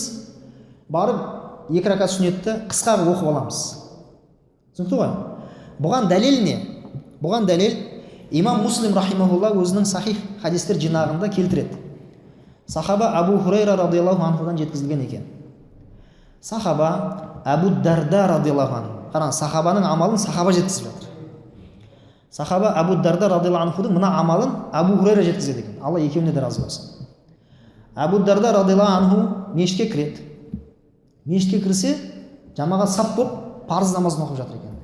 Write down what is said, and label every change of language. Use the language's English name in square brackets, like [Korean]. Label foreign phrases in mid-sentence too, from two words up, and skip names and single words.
[Kazakh] Барып 2 ракат сүннетті қысқа оқып аламыз. Түсінікті ғой? Бұған дәлел не? Бұған дәлел имам Муслим рахимахулла өзінің сахих хадистер жинағында келтіреді. Сахаба Абу Хурайра радиаллаху анхудан жеткізілген екен. Сахаба Абу Дарда [Arabic] رضي الله عنه. [Kazakh] Қараңыз, сахабаның амалын сахаба жеткізіп жатыр. Сахаба Абу Дарда радиаллаху анхудың мына амалын Абу Хурайра жеткізеді екен. Алла екеуіне де разы болсын. Абу Дарда [Arabic] رضي الله عنه [Kazakh] мешітке кіреді. Мешітке кірсе, жамағат сап болып, парыз намазын оқып жатыр екен.